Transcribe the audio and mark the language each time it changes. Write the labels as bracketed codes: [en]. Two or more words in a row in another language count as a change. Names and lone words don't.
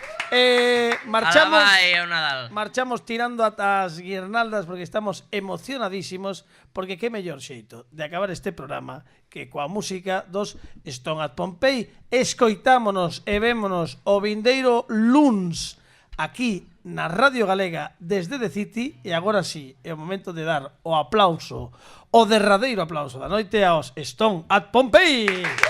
[gl] Marchamos tirando ata as guirnaldas porque estamos emocionadísimos, porque que mellor xeito de acabar este programa que coa música dos Stone at Pompeii. Escoitámonos e vémonos o vindeiro luns aquí na Radio Galega desde The City. E agora sí, é o momento de dar o aplauso, o derradeiro aplauso da noite aos Stone at Pompeii.